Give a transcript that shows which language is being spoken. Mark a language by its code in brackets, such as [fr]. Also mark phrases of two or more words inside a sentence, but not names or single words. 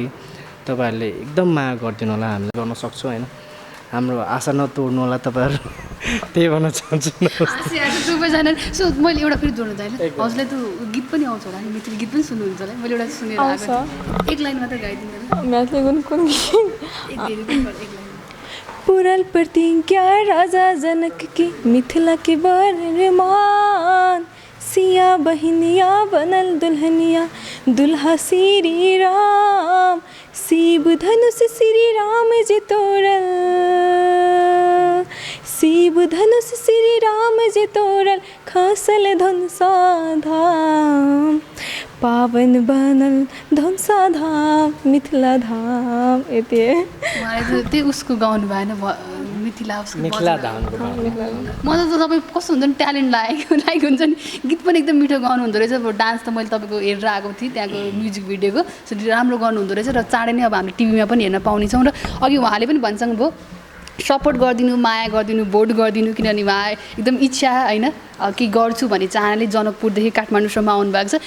[ne] तपाईँहरूले एकदम माया गरिदिनु होला, हामीले गर्न सक्छौँ होइन। हाम्रो आशा नतोड्नु होला तपाईँहरू, त्यही भन्न चाहन्छु। सबैजना सो मैले एउटा फेरि जोड्नु चाहेँ, हजुरलाई त गीत पनि आउँछ होला नि, मिठो गीत पनि सुन्नुहुन्छ होला। मैले एउटा सुनेर आएको थिएँ, एक लाइन मात्र गाइदिनु। [mai] म्याथले कुन पुरल प्रतिज्ञा राजा जनक की मिथिला के बरमान, सिया बहिनिया बनल दुल्हनिया दुल्हा श्री राम, शिव धनुष श्री राम जी तोरल, शिव धनुष श्री राम जी तोरल, खसल धनुषा धाम, पावन बनल धनुषा धाम, मिथिला धाम। [ne] यति मलाई त्यही उसको गाउनु भएन मिथिला धाम। मलाई त तपाईँ कस्तो हुन्छ नि ट्यालेन्ट लागेको हुन्छ नि, गीत पनि एकदम मिठो गाउनु हुँदो रहेछ। अब डान्स त मैले तपाईँको हेरेर आएको थिएँ त्यहाँको म्युजिक भिडियोको, राम्रो गर्नुहुँदो रहेछ। र चाँडै नै अब हामीले टिभीमा पनि हेर्न पाउनेछौँ। र अघि उहाँले पनि भन्छन् भयो सपोर्ट गरिदिनु, माया गरिदिनु, भोट गरिदिनु, किनभने उहाँ एकदम इच्छा होइन के गर्छु भन्ने चाहनाले जनकपुरदेखि काठमाडौँसम्म आउनुभएको छ।